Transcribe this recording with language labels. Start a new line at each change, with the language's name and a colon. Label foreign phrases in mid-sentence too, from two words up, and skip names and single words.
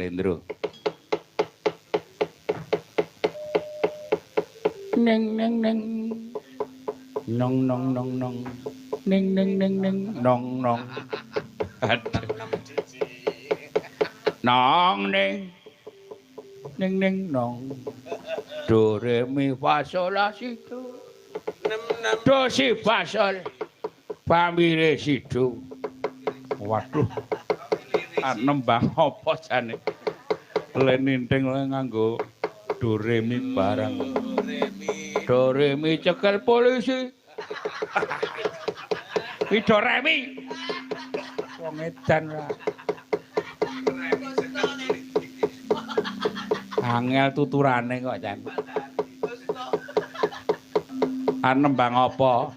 Javanese: Neng Nong nong. Aduh. Nong ning nong. Do re mi fa sol la si do. Do si fa sol. Fa mi re si do. Waduh. Nembang apa jane? Leninting nganggo do re mi barang. Do re mi cekel polisi. Do re mi. wong edan ora. Angel tuturane kok, Chan. Nembang apa?